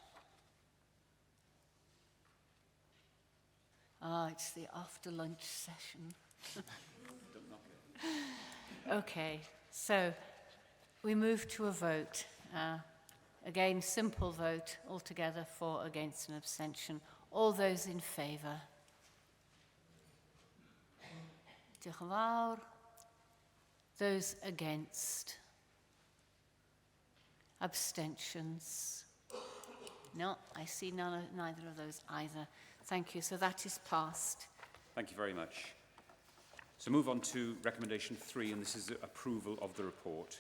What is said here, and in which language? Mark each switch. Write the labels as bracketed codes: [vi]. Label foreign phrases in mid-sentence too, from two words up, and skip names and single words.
[en] It's the after-lunch session. Okay, so we move to a vote. Again, simple vote altogether, for, against, and abstention. All those in favour? [cy] Diolch yn fawr. [en] Those against? Abstentions? No, I see neither of those either. Thank you. So that is passed. Thank you very much. So move on to Recommendation 3, and this is the approval of the report.